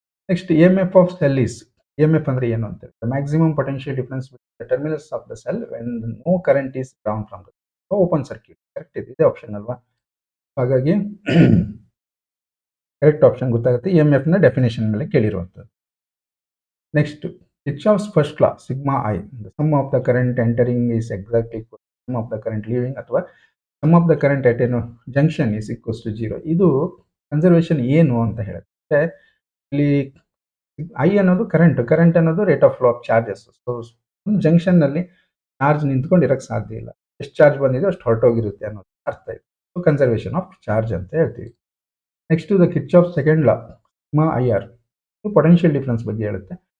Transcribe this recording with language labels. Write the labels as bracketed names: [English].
[English] next, E M F of cell is, [Kannada] E M F ಅಂದ್ರೆ ಏನು ಅಂತ, [English] The maximum potential difference between the terminals of the cell when no current is drawn from the open circuit. [Kannada] Correct ಇದೆ, ಇದೇ option ಅಲ್ವಾ. ಹಾಗಾಗಿ correct option ಗೊತ್ತಾಗುತ್ತೆ, E M F ನ definition ಮೇಲೆ ಕೇಳಿರುವಂಥದ್ದು. [English] Next, Kirchhoff's first law, sigma I, the sum of the current entering is exactly equal to sum of the current leaving, ಅಥವಾ sum of the current at a junction is equals to 0. [Kannada] ಇದು conservation ಏನು ಅಂತ ಹೇಳುತ್ತೆ. ಇಲ್ಲಿ I ಅನ್ನೋದು current ಅನ್ನೋದು [English] Rate of flow of charges. [Kannada] So ಒಂದು junction ನಲ್ಲಿ ಚಾರ್ಜ್ ನಿಂತ್ಕೊಂಡು ಇರಕ್ಕೆ ಸಾಧ್ಯ ಇಲ್ಲ, ಎಷ್ಟು ಚಾರ್ಜ್ ಬಂದಿದೆ ಅಷ್ಟು ಹೊರಟೋಗಿರುತ್ತೆ ಅನ್ನೋದು ಅರ್ಥ ಇದೆ. ಸೊ ಕನ್ಸರ್ವೇಷನ್ ಆಫ್ ಚಾರ್ಜ್ ಅಂತ ಹೇಳ್ತೀವಿ. [English] next the Kirchhoff second law sigma I R potential difference [Kannada] ಬಗ್ಗೆ ಹೇಳುತ್ತೆ.